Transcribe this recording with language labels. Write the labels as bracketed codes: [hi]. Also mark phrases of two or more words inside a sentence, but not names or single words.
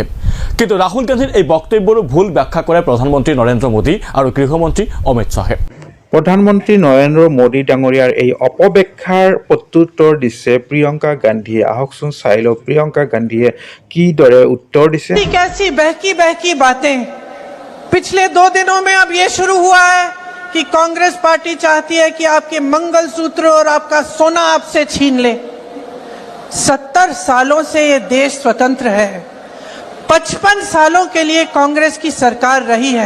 [as] কিন্তু ৰাহুল গান্ধীৰ এই বক্তব্যৰো ভুল ব্যাখ্যা কৰে প্ৰধানমন্ত্ৰী নৰেন্দ্ৰ মোদী আৰু গৃহমন্ত্ৰী অমিত শ্বাহে। প্ৰধানমন্ত্ৰী নৰেন্দ্ৰ মোদী ডাঙৰীয়াৰ এই অপব্যাখ্যাৰ প্ৰত্যুত্তৰ দিছে প্ৰিয়ংকা গান্ধীয়ে। আহকচোন চাই লওঁ প্ৰিয়ংকা গান্ধীয়ে কিদৰে উত্তৰ দিছে। [hi] कैसी बहकी बहकी बातें। पिछले 2 दिनों में अब ये शुरू हुआ है कि कांग्रेस पार्टी चाहती है कि आपके मंगलसूत्र और आपका सोना आपसे छीन ले। 70 सालों से ये देश स्वतंत्र है। 55 सालों के लिए कांग्रेस की सरकार रही है।